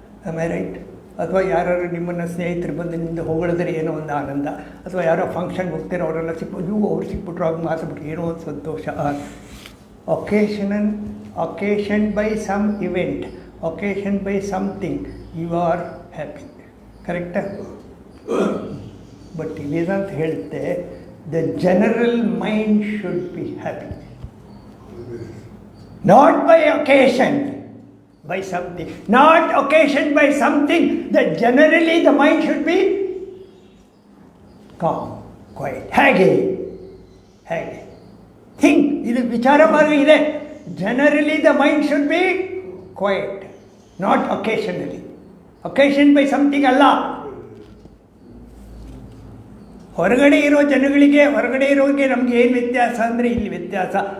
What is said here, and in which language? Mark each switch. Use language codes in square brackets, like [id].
[en] Am I right? [kn] ಅಥವಾ ಯಾರು ನಿಮ್ಮನ್ನು ಸ್ನೇಹಿತರು ಬಂದು ನಿಮ್ದು ಹೊಗಳಿದ್ರೆ ಏನೋ ಒಂದು ಆನಂದ, ಅಥವಾ ಯಾರೋ ಫಂಕ್ಷನ್ಗೆ ಹೋಗ್ತಾರೆ ಅವರೆಲ್ಲ ಅವ್ರು ಸಿಕ್ಬಿಟ್ರು, ಆಗ ಮಾತಾಡ್ಬಿಟ್ರು, ಏನೋ ಒಂದು ಸಂತೋಷ. [en] occasioned by some event, occasioned by something, you are happy. Correct? But Vedanta ಹೇಳುತ್ತೆ, the general mind should be happy. Not by occasion, by something. Not occasioned by something, that generally the mind should be calm, quiet. ಹೇಗೆ? [kn] ಹೇಗೆ think, ಇದು ವಿಚಾರ ಮಾರ್ಗ ಇದೆ. [en] Generally the mind should be quiet, not occasionally. Occasion by something ಅಲ್ಲ. [kn] ಹೊರಗಡೆ ಇರೋ ಜನಗಳಿಗೆ, ಹೊರಗಡೆ ಇರೋರಿಗೆ ನಮಗೆ ಏನು ವ್ಯತ್ಯಾಸ ಅಂದರೆ ಇಲ್ಲಿ ವ್ಯತ್ಯಾಸ.